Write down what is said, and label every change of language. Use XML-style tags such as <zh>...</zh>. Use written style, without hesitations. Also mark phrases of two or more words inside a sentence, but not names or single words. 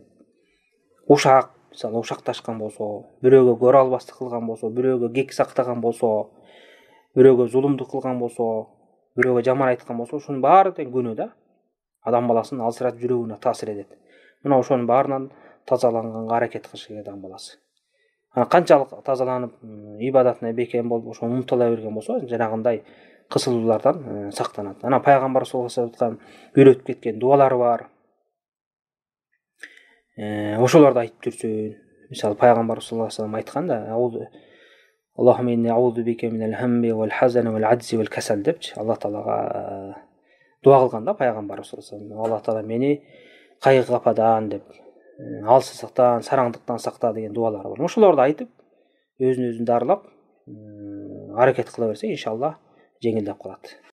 <ky>Ушак, мисалы ушакташкан болсо, бирөөгө көрө албастык кылган болсо, бирөөгө кек сактаган болсо, бирөөгө зулумдук кылган болсо, бирөөгө жаман айткан болсо, ушунун баары тең күнөө да. Адам баласынын алсыратып жүрөгүнө таасир этет. Мына ошонун баарынан тазаланганга аракет кылыш керек адам баласы. Канчалык тазаланып, ибадатына бекем болуп, ошону умтула берген болсо, жанагындай кысылуулардан сактанат. Ана пайгамбар</ky> <ar>صلى الله عليه وسلم</ar> <ky>үйрөтүп кеткен дуалары бар. Ошолорду айтып жүрсүн. Мисалы пайгамбар</ky> <ar>صلى الله عليه وسلم айтканда, اللهم إني أعوذ بك من الهم والحزن والعجز والكسل депчи.</ar> <ky>Аллах таалага дуа кылганда пайгамбар</ky> <ar>صلى الله عليه وسلم, الله تعالى</ar> <ky>мени кайгы кападан деп, алсыздыктан, сараңдыктан сакта деген дуалары бар. Ошолорду айтып, өзүн дарылап, аракет кыла берсе, иншалла жеңилдеп калат.</ky>